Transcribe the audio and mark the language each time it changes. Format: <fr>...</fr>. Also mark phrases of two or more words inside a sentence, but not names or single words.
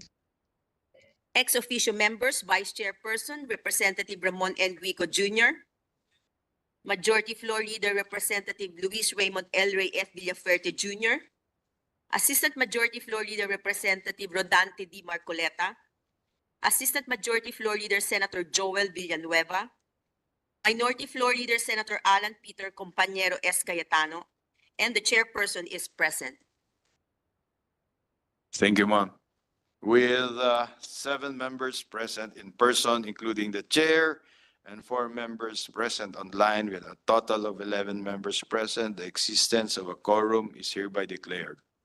<en>Ex officio members, Vice Chairperson, Representative Ramon Enrico Jr., Majority Floor Leader, Representative Luis Raymond L. Ray F. Villaferte Jr., Assistant Majority Floor Leader, Representative Rodante D. Marcoleta, Assistant Majority Floor Leader, Senator Joel Villanueva, Minority Floor Leader, Senator Alan Peter Compañero S. Cayetano, and the chairperson is present. Thank you, ma'am. With 7 members present in person, including the chair, and 4 members present online, with a total of 11 members present, the existence of a quorum is hereby declared.</en>